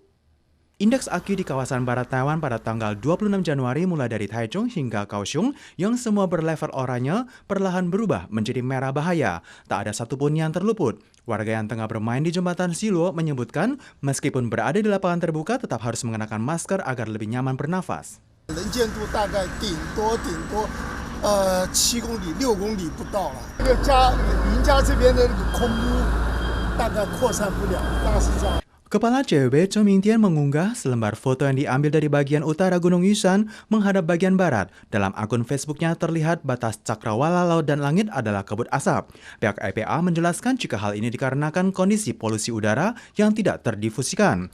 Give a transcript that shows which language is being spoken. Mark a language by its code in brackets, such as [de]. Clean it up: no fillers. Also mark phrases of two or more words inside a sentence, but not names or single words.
[id] Indeks AQI di kawasan barat Taiwan pada tanggal 26 Januari mulai dari Taichung hingga Kaohsiung yang semua berlevel oranye perlahan berubah menjadi merah bahaya. Tak ada satupun yang terluput. Warga yang tengah bermain di jembatan Siluo menyebutkan meskipun berada di lapangan terbuka tetap harus mengenakan masker agar lebih nyaman bernafas. [zh] 7 公里、6公里不到了。这个邻家这边的空污大概扩散不了，大概是这样。 [id] Kepala CWB Chou Mingtian mengunggah selembar foto yang diambil dari bagian utara Gunung Yushan menghadap bagian barat. Dalam akun Facebooknya terlihat batas cakrawala laut dan langit adalah kabut asap. Pihak EPA menjelaskan jika hal ini dikarenakan kondisi polusi udara yang tidak terdifusikan.